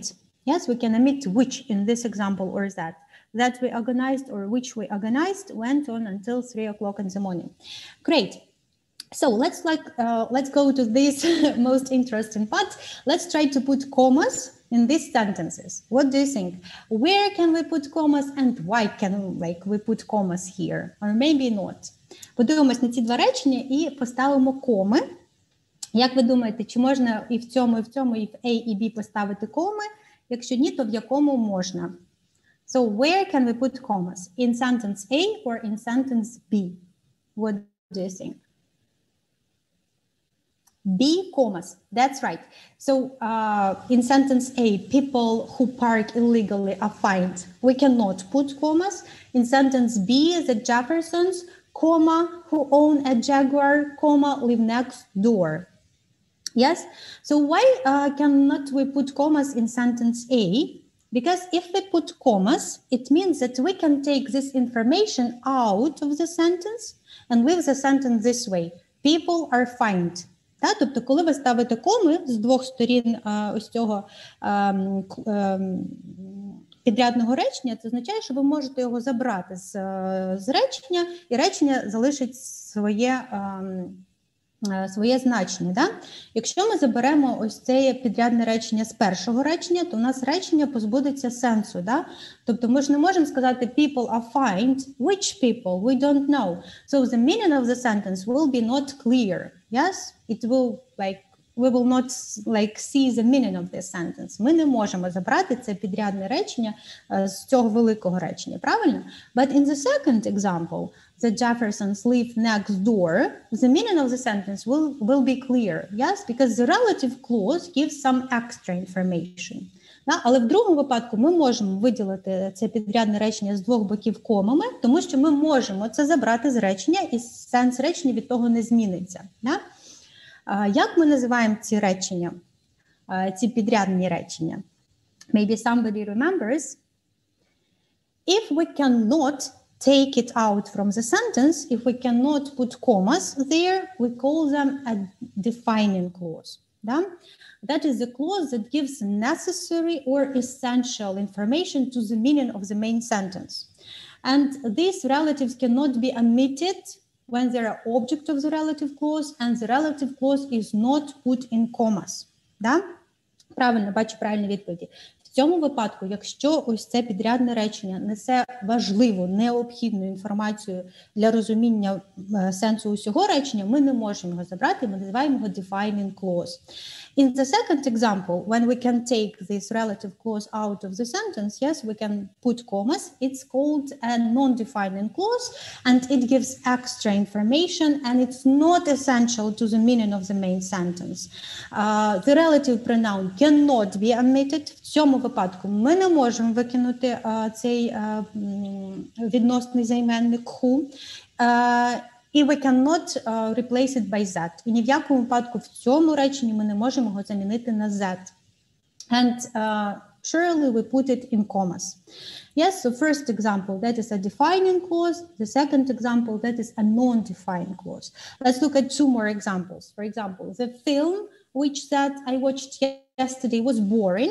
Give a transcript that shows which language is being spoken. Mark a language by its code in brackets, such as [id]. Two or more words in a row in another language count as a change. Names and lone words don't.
[en] Yes, we can omit which in this example or that. That we organized or which we organized went on until 3 o'clock in the morning. Great. So let's go to this most interesting part. Let's try to put commas in these sentences. What do you think? Where can we put commas and why can we put commas here? Or maybe not. [uk] Подивимось на ці два речення і поставимо коми. Як ви думаєте, чи можна і в цьому, і в A, і B поставити коми? Якщо ні, то в якому можна? [en] So where can we put commas? In sentence A or in sentence B? What do you think? B, commas. That's right. So in sentence A, people who park illegally are fined. We cannot put commas. In sentence B, the Jeffersons, comma, who own a Jaguar, comma, live next door. Yes? So why cannot we put commas in sentence A? Because if we put commas, it means that we can take this information out of the sentence and leave the sentence this way. People are fined. [uk] Тобто, коли ви ставите коми з двох сторін ось цього підрядного речення, це означає, що ви можете його забрати з речення, і речення залишить своє значення. Да? Якщо ми заберемо ось це підрядне речення з першого речення, то у нас речення позбудеться сенсу. Да? Тобто ми ж не можемо сказати [en] people are fined. Which people? We don't know. So the meaning of the sentence will be not clear. Yes? It will we will not see the meaning of this sentence. [uk] Ми не можемо забрати це підрядне речення з цього великого речення, правильно? [en] But in the second example, the Jeffersons live next door, the meaning of the sentence will be clear, yes? Because the relative clause gives some extra information. [uk] Але в другому випадку ми можемо виділити це підрядне речення з двох боків комами, тому що ми можемо це забрати з речення, і сенс речення від того не зміниться. Як ми називаємо ці речення, ці підрядні речення? [en] Maybe somebody remembers. If we cannot take it out from the sentence, if we cannot put commas there, we call them a defining clause. That is the clause that gives necessary or essential information to the meaning of the main sentence. And these relatives cannot be omitted when they are object of the relative clause and the relative clause is not put in commas. [uk] Правильно, бачу правильні відповіді. В цьому випадку, якщо ось це підрядне речення несе важливу, необхідну інформацію для розуміння сенсу усього речення, ми не можемо його забрати, ми називаємо його [en] defining clause. In the second example, when we can take this relative clause out of the sentence, yes, we can put commas. It's called a non-defining clause, and it gives extra information, and it's not essential to the meaning of the main sentence. The relative pronoun cannot be omitted. [uk] В цьому випадку ми не можемо викинути цей відносний займенник who. [en] І we cannot replace it by that. [uk] І ні в якому випадку в цьому реченні ми не можемо його замінити на that. [en] And surely we put it in commas. Yes, so first example, that is a defining clause. The second example, that is a non-defining clause. Let's look at two more examples. For example, the film which that I watched yesterday was boring.